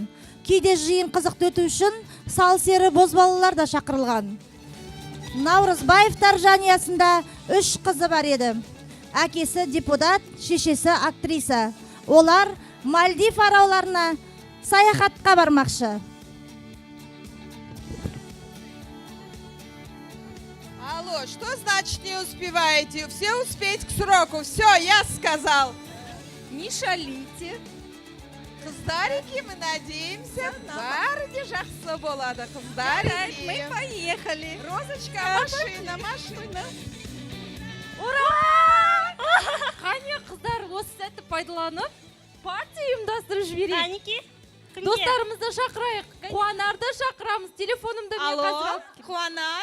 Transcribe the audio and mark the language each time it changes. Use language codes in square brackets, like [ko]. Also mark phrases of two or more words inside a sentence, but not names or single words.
[kk] Кейде жиын қызықты өту үшін сал-сері бозбалалар да шақырылған. Наурызбаевтар жанұясында 3 қызы бар еді. Әкесі депутат, шешесі актриса. Олар Мальдив араларына саяхатқа бармақшы. [ru] Алло, что значит не успеваете? Все успеть к сроку. Все, я сказал. Не шалите. Қыздарики, мы надеемся, [kk] бәрі жақсы болады, қыздарики. [ru] Мы поехали. Розочка, машина. Ура! [kk] Қане қыздар осы сәтті пайдаланып, партия ұйымдастырып жіберейік. Қанеке? Достарымызды шақырайық. Қуанарды шақырамыз. Телефонымды мен қазір алып. Алло, Қуанар.